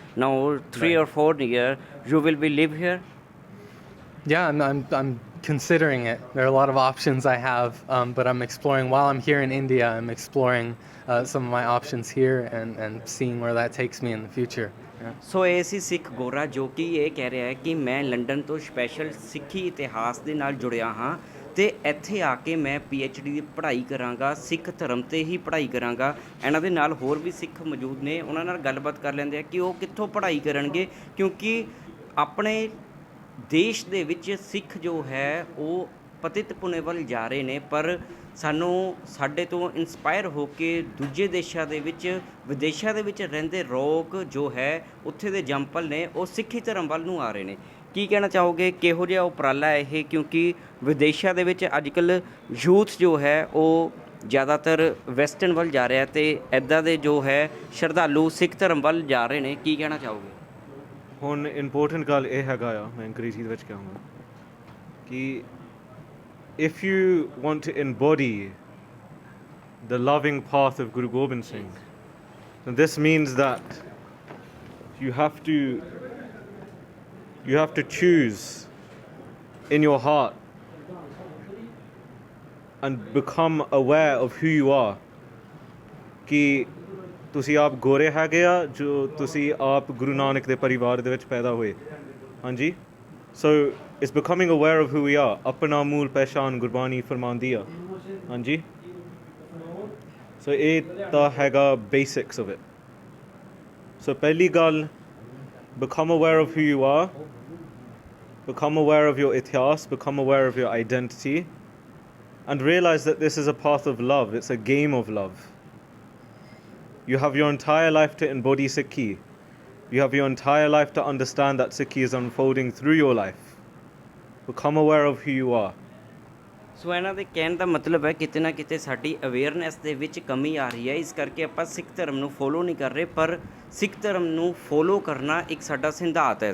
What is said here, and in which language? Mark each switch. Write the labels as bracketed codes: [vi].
[en] Now 3 or 4 years you will be live here. Yeah, I'm considering it. There are a lot of options I have, but I'm exploring while I'm here in India. I'm exploring some of my options here and seeing where that takes me in the future. Yeah. [pa] ਸੋ ਇਹ ਸੀ ਸਿੱਖ ਗੋਰਾ ਜੋ ਕਿ ਇਹ ਕਹਿ ਰਿਹਾ ਹੈ ਕਿ ਮੈਂ ਲੰਡਨ ਤੋਂ ਸਪੈਸ਼ਲ ਸਿੱਖੀ ਇਤਿਹਾਸ ਦੇ ਨਾਲ ਜੁੜਿਆ ਹਾਂ ਅਤੇ ਇੱਥੇ ਆ ਕੇ ਮੈਂ PhD ਦੀ ਪੜ੍ਹਾਈ ਕਰਾਂਗਾ, ਸਿੱਖ ਧਰਮ 'ਤੇ ਹੀ ਪੜ੍ਹਾਈ ਕਰਾਂਗਾ। ਇਹਨਾਂ ਦੇ ਨਾਲ ਹੋਰ ਵੀ ਸਿੱਖ ਮੌਜੂਦ ਨੇ, ਉਹਨਾਂ ਨਾਲ ਗੱਲਬਾਤ ਕਰ ਲੈਂਦੇ ਆ ਕਿ ਉਹ ਕਿੱਥੋਂ ਪੜ੍ਹਾਈ ਕਰਨਗੇ, ਕਿਉਂਕਿ ਆਪਣੇ ਦੇਸ਼ ਦੇ ਵਿੱਚ ਸਿੱਖ ਜੋ ਹੈ ਉਹ ਪਤਿਤ ਪੁਣੇ ਵੱਲ ਜਾ ਰਹੇ ਨੇ, ਪਰ ਸਾਨੂੰ ਸਾਡੇ ਤੋਂ ਇੰਸਪਾਇਰ ਹੋ ਕੇ ਦੂਜੇ ਦੇਸ਼ਾਂ ਦੇ ਵਿੱਚ, ਵਿਦੇਸ਼ਾਂ ਦੇ ਵਿੱਚ ਰਹਿੰਦੇ ਲੋਕ ਜੋ ਹੈ ਉੱਥੇ ਦੇ ਜੰਪਲ ਨੇ, ਉਹ ਸਿੱਖੀ ਧਰਮ ਵੱਲ ਨੂੰ ਆ ਰਹੇ ਨੇ। ਕੀ ਕਹਿਣਾ ਚਾਹੋਗੇ, ਕਿਹੋ ਜਿਹਾ ਉਪਰਾਲਾ ਇਹ, ਕਿਉਂਕਿ ਵਿਦੇਸ਼ਾਂ ਦੇ ਵਿੱਚ ਅੱਜ ਕੱਲ੍ਹ ਯੂਥ ਜੋ ਹੈ ਉਹ ਜ਼ਿਆਦਾਤਰ ਵੈਸਟਰਨ ਵੱਲ ਜਾ ਰਿਹਾ ਅਤੇ ਇੱਦਾਂ ਦੇ ਜੋ ਹੈ ਸ਼ਰਧਾਲੂ ਸਿੱਖ ਧਰਮ ਵੱਲ ਜਾ ਰਹੇ ਨੇ, ਕੀ ਕਹਿਣਾ ਚਾਹੋਗੇ? ਹੁਣ ਇੰਪੋਰਟੈਂਟ ਗੱਲ ਇਹ ਹੈਗਾ ਆ, ਮੈਂ ਅੰਗਰੇਜ਼ੀ ਦੇ ਵਿੱਚ ਕਹਾਂਗਾ ਕਿ [en] if you want to embody the loving path of Guru Gobind Singh, then this means that you have to choose in your heart and become aware of who you are, [pa] ਕਿ ਤੁਸੀਂ ਆਪ ਗੋਰੇ ਹੈਗੇ ਆ, ਜੋ ਤੁਸੀਂ ਆਪ ਗੁਰੂ ਨਾਨਕ ਦੇ ਪਰਿਵਾਰ ਦੇ ਵਿੱਚ ਪੈਦਾ ਹੋਏ। ਹਾਂਜੀ, ਸੋ [en] it's becoming aware of who we are. [pa] ਆਪਣਾ ਮੂਲ ਪਹਿਚਾਨ ਗੁਰਬਾਣੀ ਫਰਮਾਉਂਦੀ ਆ। ਹਾਂਜੀ, ਸੋ ਇਹ ਤਾਂ ਹੈਗਾ [en] basics of it. So ਪਹਿਲੀ ਗੱਲ, become aware of who you are, become aware of your ਇਤਿਹਾਸ, become aware of your identity, and realize that this is a path of love. It's a game of love. You have your entire life to embody Sikhi. You have your entire life to understand that Sikhi is unfolding through your life. Become aware of who you are. [pa] ਸੋ ਇਹਨਾਂ ਦੇ ਕਹਿਣ ਦਾ ਮਤਲਬ ਹੈ ਕਿਤੇ ਨਾ ਕਿਤੇ ਸਾਡੀ awareness ਦੇ ਵਿੱਚ ਕਮੀ ਆ ਰਹੀ ਹੈ, ਇਸ ਕਰਕੇ ਆਪਾਂ ਸਿੱਖ ਧਰਮ ਨੂੰ ਫੋਲੋ ਨਹੀਂ ਕਰ ਰਹੇ, ਪਰ ਸਿੱਖ ਧਰਮ ਨੂੰ ਫੋਲੋ ਕਰਨਾ ਇੱਕ ਸਾਡਾ ਸਿਧਾਂਤ ਹੈ।